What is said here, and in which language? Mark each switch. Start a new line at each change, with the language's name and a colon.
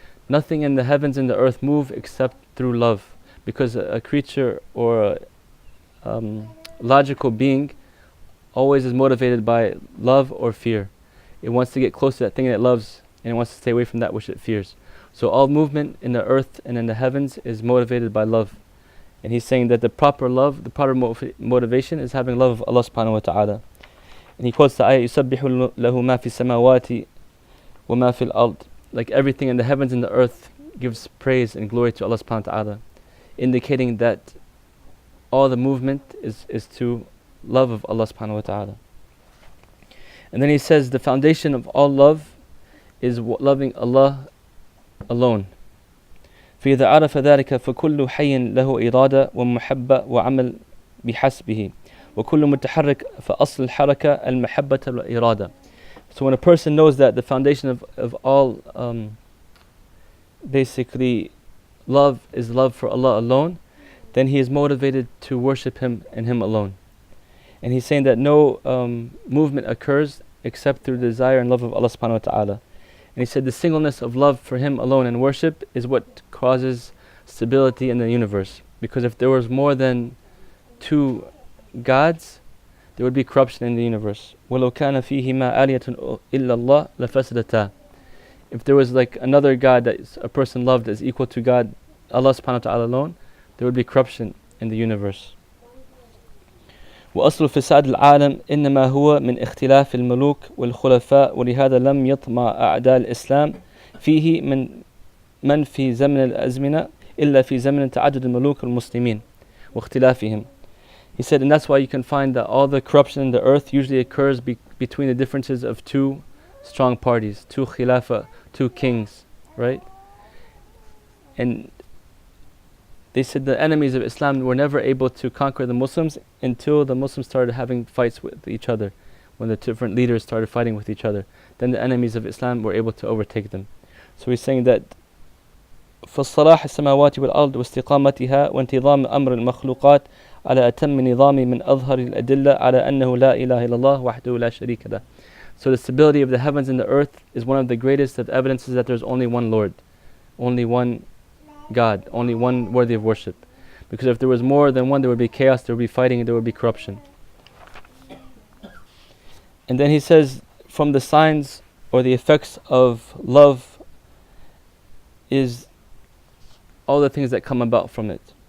English: Nothing in the heavens and the earth move except through love, because a creature or a logical being always is motivated by love or fear. It wants to get close to that thing that it loves, and it wants to stay away from that which it fears. So all movement in the earth and in the heavens is motivated by love. And he's saying that the proper love, the proper motivation is having love of Allah subhanahu wa ta'ala. And he quotes the ayah,
Arabic: يُسَبِّحُ لَهُ مَا فِي السَّمَاوَاتِ وَمَا فِي الْأَرْضِ.
English: Like everything in the heavens and the earth gives praise and glory to Allah subhanahu wa ta'ala, indicating that all the movement is to love of Allah subhanahu wa ta'ala. And then he says the foundation of all love is loving Allah alone.
Arabic: فإذا عرف ذلك فكل حي له إرادة ومحبة وعمل بحسبه وكل متحرك فأصل الحركة المحبة والإرادة.
English: So when a person knows that the foundation of all basically love is love for Allah alone, then he is motivated to worship Him and Him alone. And he's saying that no movement occurs except through desire and love of Allah subhanahu wa ta'ala. And he said the singleness of love for him alone and worship is what causes stability in the universe. Because if there was more than two gods, there would be corruption in the universe.
Arabic: وَلَوْ كَانَ فِيهِمَا آلِيَةٌ إِلَّا اللَّهِ لَفَسَدَتَا.
English: If there was like another God that a person loved as equal to God, Allah subhanahu wa ta'ala alone, there would be corruption in the universe.
Arabic: وأصل فساد العالم إنما هو من اختلاف الملوك والخلفاء ولهذا لم يطمع أعداء الإسلام فيه من في زمن الأزمنة إلا في زمن تعدد الملوك المسلمين واختلافهم.
English: He said, and that's why you can find that all the corruption in the earth usually occurs between the differences of two strong parties, two khilafah, two kings, right? And they said the enemies of Islam were never able to conquer the Muslims until the Muslims started having fights with each other. When the different leaders started fighting with each other, then the enemies of Islam were able to overtake them. So he's saying that
Arabic: فالصلاح السماوات والأرض واستقامتها وانتظام أمر المخلوقات على أتم نظام من أظهر الأدلة على أنه لا إله إلا الله وحده لا شريك له.
English: So the stability of the heavens and the earth is one of the greatest of evidences that there's only one Lord, only one God, only one worthy of worship. Because if there was more than one, there would be chaos, there would be fighting, and there would be corruption. And then he says, from the signs or the effects of love is all the things that come about from it.